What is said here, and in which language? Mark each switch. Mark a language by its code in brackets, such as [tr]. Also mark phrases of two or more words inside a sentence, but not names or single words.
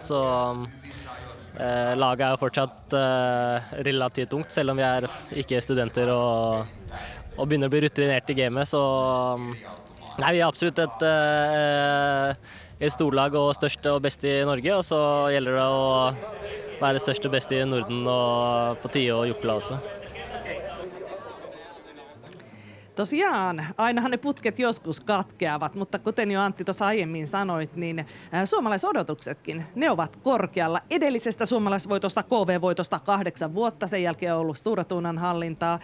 [no] Så laget er jo fortsatt relativt ungt, selv om vi er ikke studenter og begynner å bli rutinert i gamet. Så nei, vi er absolutt et storlag og største og beste i Norge, og så gjelder det å være størst og best i Norden og på Tio och Jukla också. [fi] Tosiaan, ainahan ne putket joskus katkeavat, mutta kuten jo Antti tuossa aiemmin sanoit, niin suomalaisodotuksetkin, ne ovat korkealla. Edellisestä suomalaisvoitosta, KV-voitosta 8 vuotta, sen jälkeen on ollut Stora Tunan hallintaa.